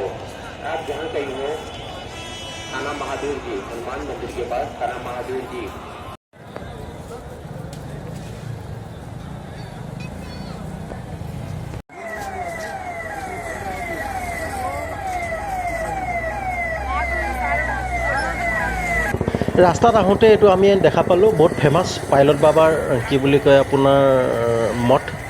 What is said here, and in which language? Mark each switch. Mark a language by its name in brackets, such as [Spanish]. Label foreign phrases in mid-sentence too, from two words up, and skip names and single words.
[Hindi] आप जहाँ कहीं हो, थाना महादेव जी, हनुमान मंदिर के पास थाना महादेव जी। [Assamese] ৰাস্তাত আহোঁতে এইটো আমি দেখা পালোঁ, বহুত ফেমাছ পাইলট বাবাৰ কি বুলি কয় আপোনাৰ মঠ।